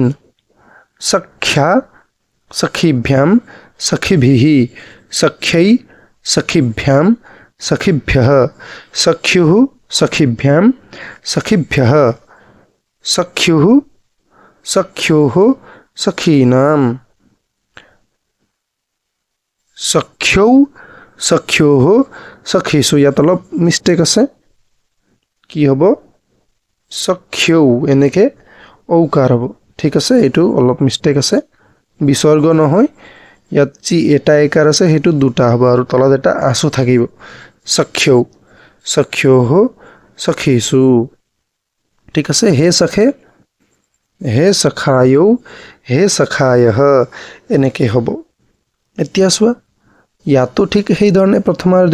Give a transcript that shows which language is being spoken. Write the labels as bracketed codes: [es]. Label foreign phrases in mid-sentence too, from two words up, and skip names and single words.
[sa] সখ্যা সখীভ্যাম সখীभिः সখ্যৈ সখীভ্যাম সখীভ্যः সখ্যুः সখীভ্যাম সখীভ্যः সখ্যুः সখ্যোः सखीनाम सख्यौ सख्योः सखीसु [as] ইয়াত অলপ মিস্টেক আছে কি হ'ব সখ্যৌ এনেকৈ ঔকাৰ হ'ব ঠিক আছে এইটো অলপ মিস্টেক আছে বিসৰ্গ নহয় ইয়াত যি এটা একাৰ আছে হেতু দুটা হ'ব আৰু তলত এটা আছু থাকিব [sa] সখ্যৌ সখ্যোः সখীসু [as] ঠিক আছে [sa] হে সখে হে সখায়ৌ হে সখায়ঃ [as] এনেকৈ হ'ব এতিয়া চোৱা ইয়াতো ঠিক সেই ধৰণে প্ৰথম আৰু